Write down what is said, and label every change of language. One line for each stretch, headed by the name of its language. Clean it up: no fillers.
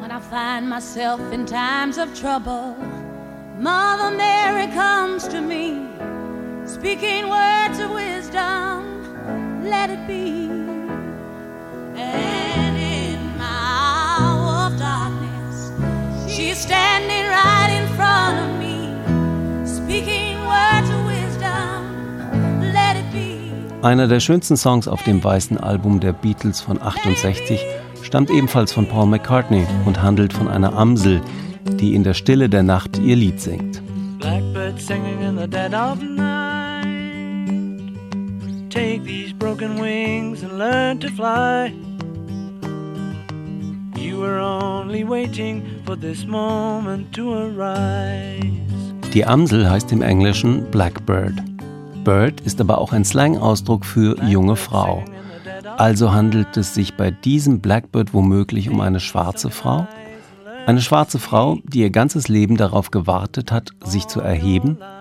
English: Find myself in times of trouble. Mother Mary comes to me, speaking words of wisdom. Let it be. And in my hour of darkness, she is standing right in front of me, speaking words of wisdom. Let it be.
German: Einer der schönsten Songs auf dem weißen Album der Beatles von 68. Stammt ebenfalls von Paul McCartney und handelt von einer Amsel, die in der Stille der Nacht ihr Lied singt.
English: Blackbird singing in the dead of night. Take these broken wings and learn to fly. You were only waiting for this moment to arise.
German: Die Amsel heißt im Englischen Blackbird. Bird ist aber auch ein Slang-Ausdruck für junge Frau. Also handelt es sich bei diesem Blackbird womöglich um eine schwarze Frau? Eine schwarze Frau, die ihr ganzes Leben darauf gewartet hat, sich zu erheben?